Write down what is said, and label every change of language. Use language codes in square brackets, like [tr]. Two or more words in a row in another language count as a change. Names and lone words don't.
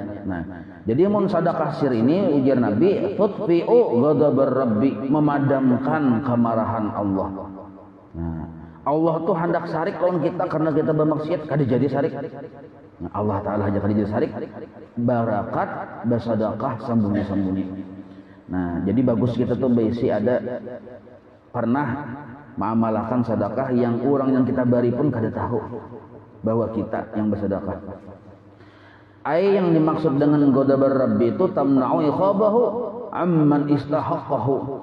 [bjn] Nah, jadi mun sedekah sir ini ujar Nabi, [ar] تطفئ غضب الرب, [bjn] memadamkan kemarahan Allah. Nah, Allah tuh hendak sarik lawan kita karena kita bermaksiat, kada jadi sarik. Nah, Allah taala aja kada jadi sarik. Barakat bersedekah sembunyi-sembunyi. Nah, jadi bagus kita tuh berisi ada pernah mengamalkan sedekah yang orang yang kita beri pun kada tahu bahwa kita yang bersedekah. Ai yang dimaksud dengan ghadabar rabbi itu [ar] تمنع عقابه عمن استحقه.